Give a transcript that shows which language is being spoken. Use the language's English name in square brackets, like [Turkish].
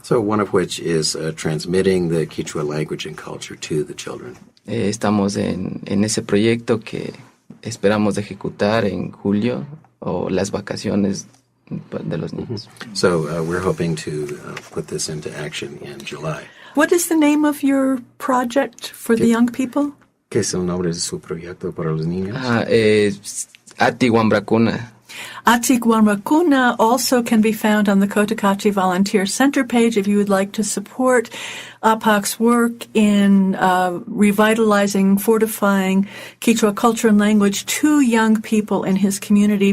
[English] So one of which is transmitting the Kichwa language and culture to the children. [Spanish] Estamos en ese proyecto que esperamos de ejecutar en julio o las vacaciones de los niños. [English] So we're hoping to put this into action in July. What is the name of your project for the young people? [Spanish] ¿Qué es el nombre de su proyecto para los niños? [Quechua] Ati Wambrakuna. [English] Atik Wanrakuna also can be found on the Cotacachi Volunteer Center page if you would like to support Apak's work in revitalizing, fortifying Kichwa culture and language to young people in his community.